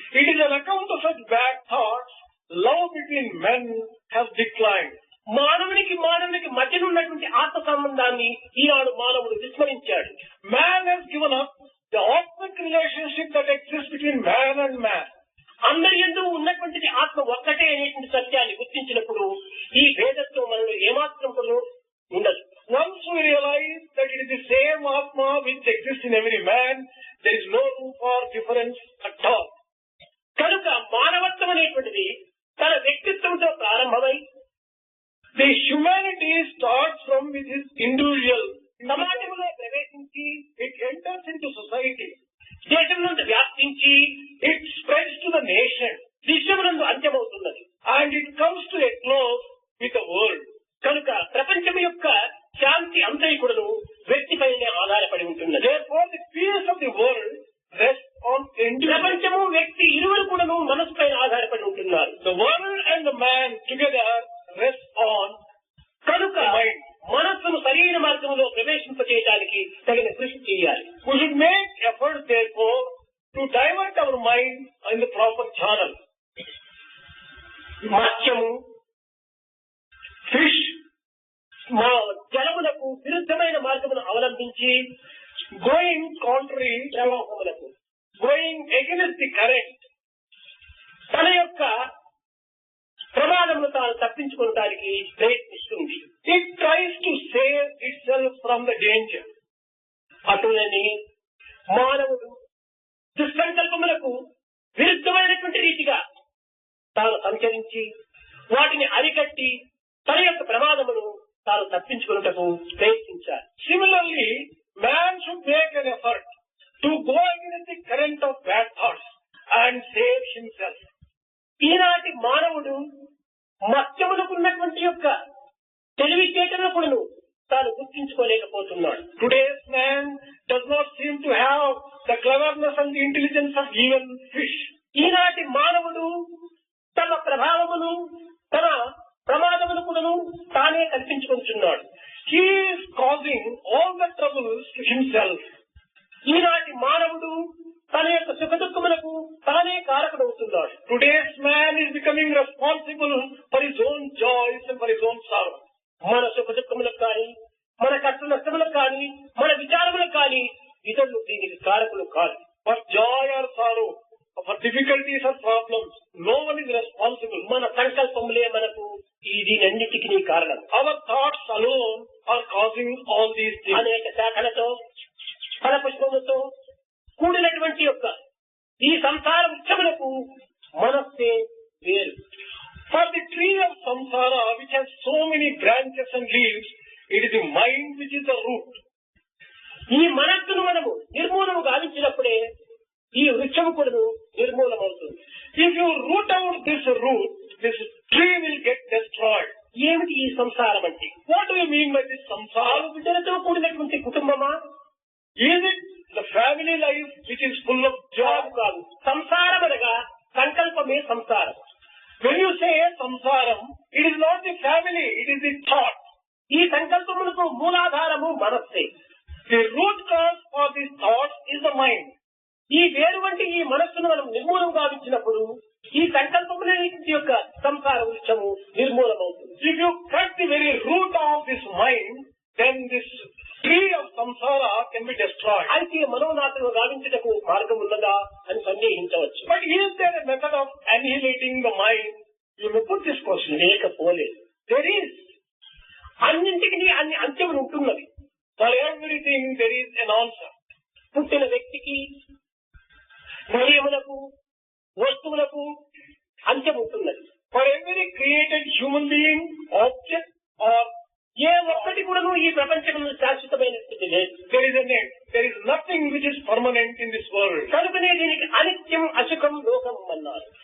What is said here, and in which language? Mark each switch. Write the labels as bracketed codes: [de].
[en] It is on account of such bad thoughts, love between men has declined. [te] మానవునికి మధ్య ఉన్నటువంటి ఆత్మ సంబంధాన్ని ఈనాడు మానవుడు విస్మరించాడు. [en] Man has given up the authentic relationship that exists between man and man. [te] అందరి యందు ఉన్నటువంటిది ఆత్మ ఒక్కటే అనేటువంటి సత్యాన్ని గుర్తించినప్పుడు ఈ భేదత్వం మనలో ఏమాత్రం కూడా ఉండదు. [en] Once we realize that it is the same Atma which exists in every man, there is no room for difference at all. [te] కనుక మానవత్వం అనేటువంటిది తన వ్యక్తిత్వంతో ప్రారంభమై [en] The humanity starts from with his individual. [te] సమాజంలో ప్రవేశించి [en] It enters into society. [te] దేశం నుండి వ్యాప్తించి [en] It spreads to the nation. [te] విశ్వమునందు అంత్యమవుతున్నది. [en] And it comes to a close with the world. [te] కనుక ప్రపంచం యొక్క శాంతి అంతరికుడును వ్యక్తిపైనే ఆధారపడి ఉంటున్నది. [en] Therefore, the peace of the world rests on individual. [te] ప్రపంచము వ్యక్తి ఇరువురు కూడాను మనసు పైన ఆధారపడి ఉంటున్నారు. [en] The world and the man together rest on [te] కనుక [en] the mind. [te] మనస్సును సరైన మార్గంలో ప్రవేశింపచేయడానికి తగిన కృషి చేయాలి. [en] We should make efforts, therefore, to divert our mind in the proper channel. [te] మత్స్యము, fish జలములకు విరుద్ధమైన మార్గమును అవలంబించి [en] Going contrary, [te] ప్రవాహములకు [en] going against the current, [te] తన యొక్క ప్రమాదమును తాను తప్పించుకోవడానికి ప్రయత్నిస్తుంది. [en] it tries to save itself from the danger. [te] అటులని మానవుడు దుస్సంకల్పములకు విరుద్ధమైనటువంటి రీతిగా తాను సంచరించి వాటిని అరికట్టి తన యొక్క ప్రమాదమును తాను తప్పించుకున్నటకు ప్రయత్నించాలి. [en] Similarly, man should make an effort to go against the current of bad thoughts and save himself. [te] ఈనాటి మానవుడు మత్స్యములకు ఉన్నటువంటి యొక్క తెలివితేటలను తాను గుర్తించుకోలేకపోతున్నాడు. [en] Today's man does not seem to have the cleverness and the intelligence of even fish. [te] ఈనాటి మానవుడు తన ప్రభావమును తన ప్రమాదమును కూడాను తానే కల్పించుకుంటున్నాడు. [en] He is causing all the troubles to himself. [te] ఈనాటి మానవుడు తన యొక్క సుఖ దుఃఖములకు తానే కారకుడవుతున్నాడు. [en] Today's man is becoming responsible for his own joys and for his own sorrow. [te] మన సుఖ దుఃఖములకు కానీ మన కష్ట నష్టములకు కానీ మన విచారములకు కానీ ఇతరులు దీనికి కారకులు కాదు. [en] For joy or sorrow, for difficulties or problems, no one is responsible. [te] మన సంకల్పములే మనకు దీనన్నిటికీ కారణం. [en] Our thoughts alone are causing all these things. [te] అనేక శాఖలతో ఫల పుష్పములతో ఉన్నటువంటి యొక్క ఈ సంసార వృక్షములకు మనస్సే వేరు. [en] For the tree of samsara, which has so many branches and leaves, it is the mind which is the root. [te] ఈ మనస్సును మనము నిర్మూలము గావించినప్పుడే ఈ వృక్షము కూడా నిర్మూలమవుతుంది. [en] If you root out this root, this tree will get destroyed. [te] ఏమిటి ఈ సంసారం అంటే? [en] What do you mean by this samsara? [te] బిడ్డలతో కూడినటువంటి కుటుంబమా? [en] Is it the family life which is full of joy? [te] కాదు. సంసారం అనగా సంకల్పమే సంసారం. [en] When you say samsaram, it is not the family, it is the thought. [te] ఈ సంకల్పములకు మూలాధారము మనస్సే. [en] The root cause for these thoughts is the mind. [te] ఈ వేరు వంటి ఈ మనస్సును మనం నిర్మూలం గావించినప్పుడు ఈ సంకల్పములన్నింటి యొక్క సంసార వృక్షము నిర్మూలమవుతుంది. [en] If you cut the very root of this mind, then this tree of samsara can be destroyed. [te] అయితే మనోనాశనం గావించుటకు మార్గం ఉన్నదా అని సందేహించవచ్చు. [en] But is there a method of annihilating the mind? You may put this question. [te] లేకపోలేదు. [en] There is. [te] అన్నింటికి అన్ని అంత్యములు ఉంటున్నవి. [en] For everything there is an answer. [te] పుట్టిన వ్యక్తికి, కార్యములకు, వస్తువులకు అంత్యం ఉంటున్నది. [en] For every created human being, object or [te] ఏ ఒక్కటి కూడా ఈ ప్రపంచంలో శాశ్వతమైనటువంటి లేదు. [en] there is an end. There is nothing which is permanent in this world. [te] కనుకనే దీనికి అనిత్యం, అసుఖం, లోకం అన్నారు.